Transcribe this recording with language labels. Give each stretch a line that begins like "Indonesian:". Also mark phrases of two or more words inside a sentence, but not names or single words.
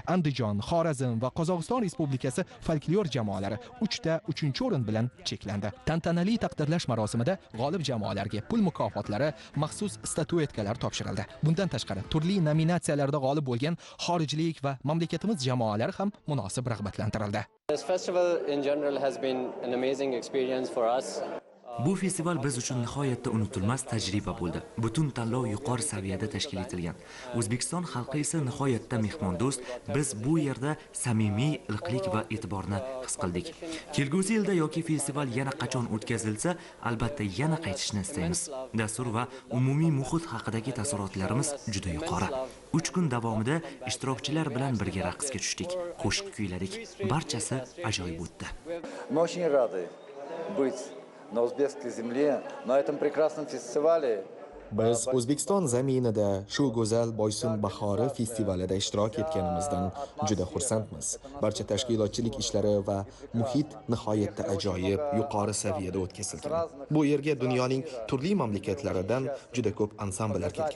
Uzbek: Andijon, Xorazm va Qozog'iston Respublikasi folklor jamoalari 3-chi o'rin bilan cheklandi. Tantanali taqdirlash marosimida g'olib jamoalarga pul mukofotlari, maxsus statuetkalar topshirildi. Bundan tashqari, turli nominatsiyalarda g'olib bo'lgan xorijlik va mamlakatimiz jamoalari ham munosib rag'batlantirildi.
English: This festival in general has been an amazing experience for us.
Uzbek: Bu festival biz uchun nihoyatda unutilmas tajriba bo'ldi. Butun tanlov yuqori saviyada tashkil etilgan. O'zbekiston xalqi esa nihoyatda mehmondo'st. Biz bu yerda samimiy iliqlik va e'tiborni his qildik. Kelgusi yilda yoki festival yana qachon o'tkazilsa, albatta yana qaytishni istaymiz. Dastur va umumiy muhit haqidagi taassurotlarimiz juda yuqori. 3 kun davomida ishtirokchilar bilan birga raqsga tushdik, qo'shiq kuyladik. Barchasi ajoyib o'tdi.
Russian: Мы очень рады быть на узбекской земле, на этом прекрасном фестивале.
Uzbek: Biz O'zbekiston zaminida shu go'zal Boysun bahori festivalida ishtirok etganimizdan juda xursandmiz. Barcha tashkilotchilik ishlari va muhit nihoyatda ajoyib, yuqori saviyada o'tkazilgan. Bu yerga dunyoning turli mamlakatlaridan juda ko'p ansamblar kelgan.